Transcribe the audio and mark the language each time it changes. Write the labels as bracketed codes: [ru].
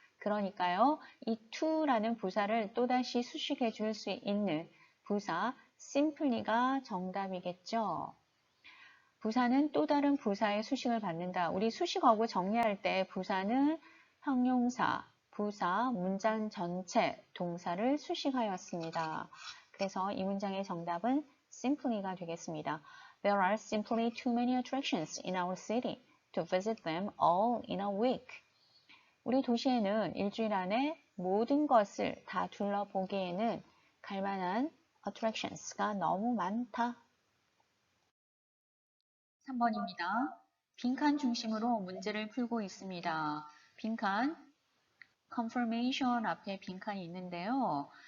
[ko] 그러니까요, 이 to라는 부사를 또다시 수식해 줄 수 있는 부사 simply가 정답이겠죠. 부사는 또 다른 부사의 수식을 받는다. 우리 수식어구 정리할 때 부사는 형용사, 부사, 문장 전체, 동사를 수식하였습니다. 그래서 이 문장의 정답은 simply가 되겠습니다. [en] There are simply too many attractions in our city to visit them all in a week. [ko] 우리 도시에는 일주일 안에 모든 것을 다 둘러보기에는 갈만한 attractions가 너무 많다. 3번입니다. 빈칸 중심으로 문제를 풀고 있습니다. 빈칸, confirmation 앞에 빈칸이 있는데요.